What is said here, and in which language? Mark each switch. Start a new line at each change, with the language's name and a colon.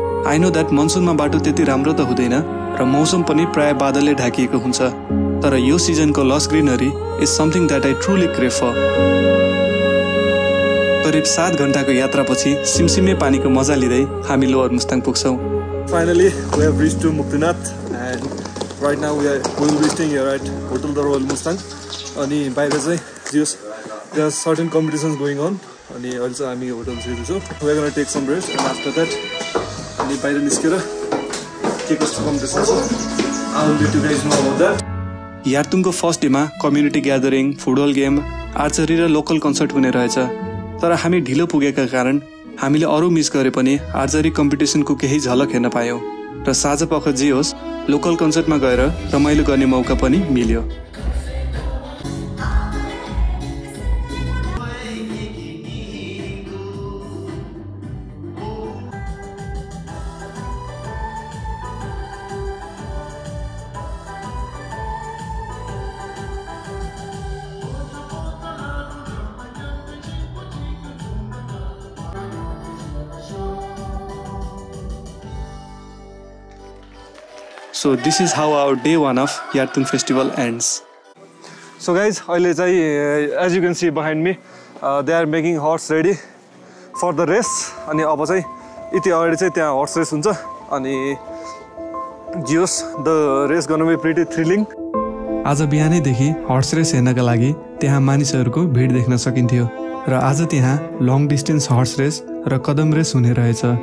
English: I know that
Nepali: मनसुनमा बाटो त्यति राम्रो त हुँदैन र मौसम पनि प्राय बादलले ढाकिएको हुन्छ, तर यो सिजनको
English: Lush greenery is something that I truly crave for.
Nepali: करिब 7 घण्टाको यात्रापछि सिमसिमे पानीको मजा लिँदै हामी lower Mustang पुग्छौं.
English: Finally we have reached to Muktinath, and right now we will be staying here at Hotel The Royal Mustang.
Nepali: अनि बाहिर चाहिँ जियोस्
English: there are certain competitions going on,
Nepali: अनि अहिले चाहिँ हामी hotel छिर्छौँ.
English: We are going to take some rest, and after that
Nepali: अनि बाहिर निस्केर के कस्तो कम्पिटिसन छ
English: I will let you guys know about that.
Nepali: यार्तुङको first डेमा community gathering, football game, archery र लोकल कन्सर्ट हुने रहेछ, तर हामी ढिलो पुगेका कारण हामीले अरू मिस गरे पनि आर्चरी कम्पिटिसनको केही झलक हेर्न पायौं र साँझपख जे होस् लोकल कन्सर्टमा गएर रमाइलो गर्ने मौका पनि मिल्यो.
English: So this is how our day 1 of Yartung festival ends. So guys,
Nepali: अहिले चाहिँ
English: as you can see behind me, they are making horse ready for the race.
Nepali: अनि अब चाहिँ यति अगाडि चाहिँ त्यहाँ horse race हुन्छ अनि जियोस्
English: the race gonna be pretty thrilling.
Nepali: आज बिहानैदेखि हर्स रेस हेर्नका लागि त्यहाँ मानिसहरूको भिड देख्न सकिन्थ्यो र आज त्यहाँ लङ डिस्टेन्स हर्स रेस र कदम रेस हुने रहेछ.